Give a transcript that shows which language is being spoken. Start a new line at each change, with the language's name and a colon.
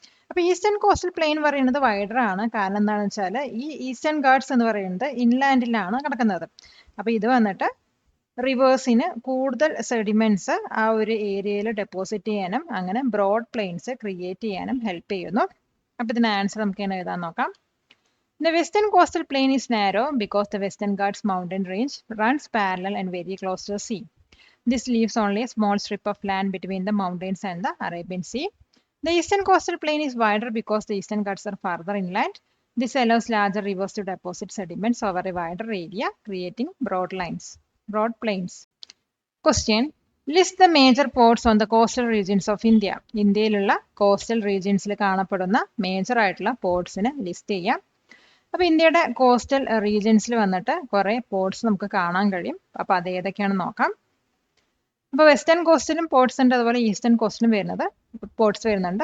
Malayalam: അപ്പൊ eastern coastal plain പറയുന്നത് wider ആണ്. കാരണം എന്താണെന്ന് വെച്ചാൽ ഈ ഈസ്റ്റേൺ ഗാർഡ്സ് എന്ന് പറയുന്നത് ഇൻലാൻഡിലാണ് കിടക്കുന്നത്. അപ്പൊ ഇത് വന്നിട്ട് റിവേഴ്സിന് കൂടുതൽ സെഡിമെന്റ്സ് ആ ഒരു ഏരിയയിൽ ഡെപ്പോസിറ്റ് ചെയ്യാനും അങ്ങനെ ബ്രോഡ് പ്ലെയിൻസ് ക്രിയേറ്റ് ചെയ്യാനും ഹെൽപ്പ് ചെയ്യുന്നു. അപ്പൊ ഇതിന്റെ ആൻസർ നമുക്ക് എങ്ങനെ എഴുതാൻ നോക്കാം.
English: The western coastal plain is narrow because the Western Ghats mountain range runs parallel and very close to the sea. This leaves only a small strip of land between the mountains and the Arabian Sea. The eastern coastal plain is wider because the Eastern Ghats are farther inland. This allows larger rivers to deposit sediments over a wider area, creating broad plains. Question: list the major ports on the coastal regions of India.
Malayalam: ഇന്ത്യയിലുള്ള coastal റീജിയൻസിൽ കാണപ്പെടുന്ന major ആയിട്ടുള്ള പോർട്സിനെ list ചെയ്യാം. അപ്പൊ ഇന്ത്യയുടെ coastal റീജിയൻസിൽ വന്നിട്ട് കുറെ ports നമുക്ക് കാണാൻ കഴിയും. അപ്പൊ അത് ഏതൊക്കെയാണെന്ന് നോക്കാം. അപ്പൊ വെസ്റ്റേൺ കോസ്റ്റിലും പോർട്സ് ഉണ്ട്, അതുപോലെ ഈസ്റ്റേൺ കോസ്റ്റിലും പോർട്സ് വരുന്നുണ്ട്.